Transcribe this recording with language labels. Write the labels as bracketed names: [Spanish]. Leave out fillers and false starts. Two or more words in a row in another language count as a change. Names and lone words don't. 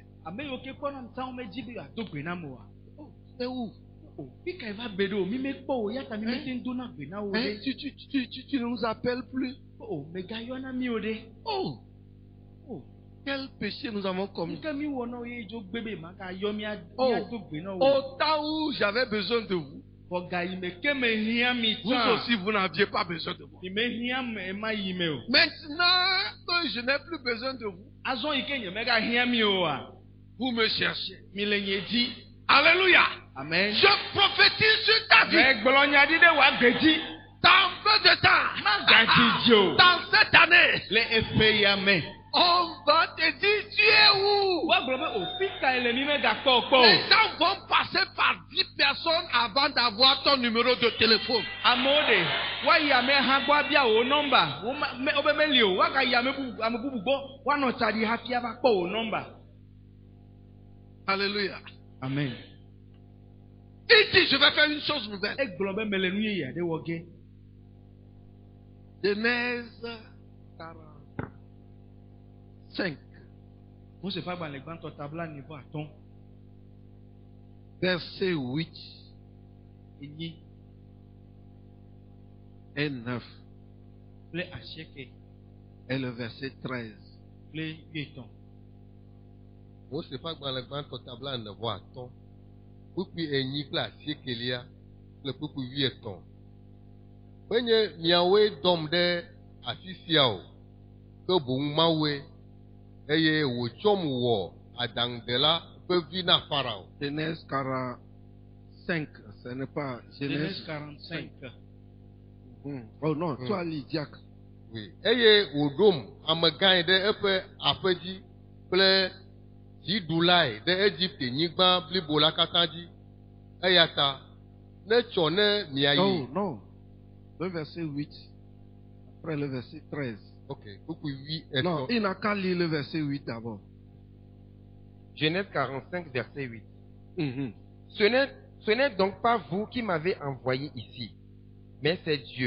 [Ewe] Ame yiwo ke kpɔna mi tã wo medzi be yeado gbe na me oa. [French] c'est où? [Ewe] O, fi ka va be ɖo, mi mekpɔ o, ya ta mi mete ŋu dona gbe na wo Hein? ɖe. [French] Tu ne nous appelles plus. [Ewe] O, megayɔna mi o ɖe. Oh, O, [French] quel péché nous avons commis. [Ewe] nu ke mi wɔ na wo ye dzo gbe be magayɔ Oh. miado gbe na wo. [French] Au temps où j'avais besoin de vous, [Ewe] Xɔ ga yi me ke me hiã mi [French] vous [Ewe] tã. [French] aussi vous n'aviez pas besoin de moi. [Ewe] Mi me hiã me ma yi me o. [French] Maintenant que je n'ai plus besoin de vous, [Ewe] Azɔ yi ke nye mega hiã mi oa, [French] vous me cherchez. [Ewe] mi le nye dzi. [French] Alléluia. Amen. Je prophétise sur ta vie. [Ewe] Megblɔ nya ɖi ɖe wòa gbe dzi. [French] Dans peu de temps, [Ewe] Magadzi o. [French] dans cette année, [Ewe] Le eƒe ya me. [French] on va te dire tu es où? [Ewe] Woagblɔ be o fi ka le mi megakpɔ kpɔ [French] Les [Ewe] o. [French] gens vont passer par 10 personnes avant d'avoir ton numéro de téléphone. [Ewe] Amewo ɖe woayi ame hã gbɔ abia wo nɔmba, wobe meli o, woagayi ame bubu gbɔ, woanɔ tsa ɖi hafi ava kpɔ wo nɔmba. [French] Alléluia. Amen. Il dit je vais faire une chose nouvelle. [Ewe] Egblɔ be mele nu yeye aɖe wɔ ge. [French] Genèse 45, [Ewe] Mose ƒe agbalẽ gbãtɔ tabla nivo atɔ̃, [French] verset 8 [Ewe] enyi [French] et 9 [Ewe] kple asieke [French] et le verset 13. [Ewe] kple wuietɔ̃. Mose ƒe agbalẽ gbãtɔ tabla 9 kpukpui 8 kple asiekelia kple kpukpui 13. Menye miawoe dɔm ɖe afi sia o, ke boŋ Mawue, eye wòtsɔm wɔ adaŋudela ƒe vi na Farao. [French] Genèse 45, ce n'est pas Genèse Genèse 45. Oh non, toi Lydiac. Oui. [Ewe] Eye wòɖom amegãe ɖe eƒe aƒe dzi kple dziɖulae ɖe Egiptenyigba blibo la katã dzi, eya ta netsɔ ne miayi. [French] Oh non, le verset 8, après le verset 13. [Ewe] Ok, kpukpui 8 [French] Non, [Ewe] etɔ̃. [French] il n'a qu'à lire le verset 8 d'abord. Genèse 45, verset 8. Mhm. Ce n'est donc pas vous qui m'avez envoyé ici, mais c'est Dieu.